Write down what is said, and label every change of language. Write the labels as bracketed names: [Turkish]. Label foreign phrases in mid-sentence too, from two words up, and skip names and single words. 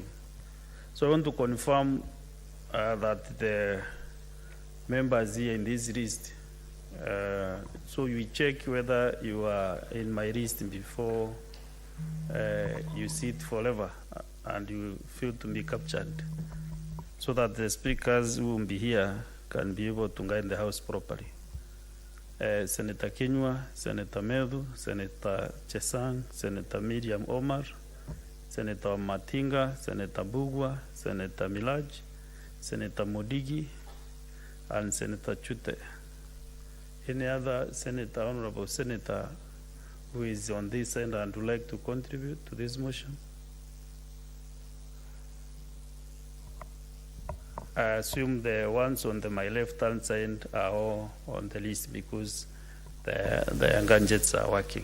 [English] So I want to confirm that the members here in this list, so you check whether you are in my list before you sit forever and you feel to be captured, so that the speakers who will be here can be able to guide the House properly. Senator Kinyua, Senator Medhu, Senator Chesang, Senator Miriam Omar, Senator Matinga, Senator Bugwa, Senator Milaj, Senator Modigi, and Senator Chute. Any other senator, honorable senator, who is on this end and would like to contribute to this motion? I assume the ones on my left-hand side are all on the list because the gadgets are working.